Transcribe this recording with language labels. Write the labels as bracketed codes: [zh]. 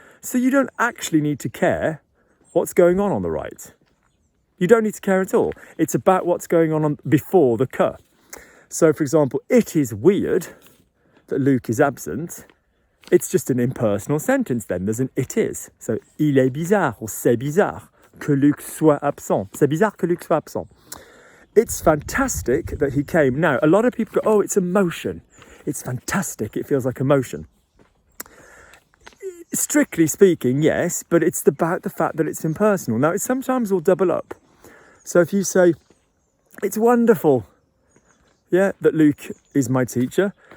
[en] So you don't actually need to care what's going on the right. You don't need to care at all. It's about what's going on before the que. So, for example, it is weird that Luke is absent. It's just an impersonal sentence then. There's an it is. [fr] So, il est bizarre or c'est bizarre que Luc soit absent. C'est bizarre que Luc soit absent. [en] It's fantastic that he came. Now, a lot of people go, oh, it's emotion. It's fantastic. It feels like emotion. Strictly speaking, yes, but it's about the fact that it's impersonal. Now, it sometimes will double up. So if you say, it's wonderful, that Luke is my teacher.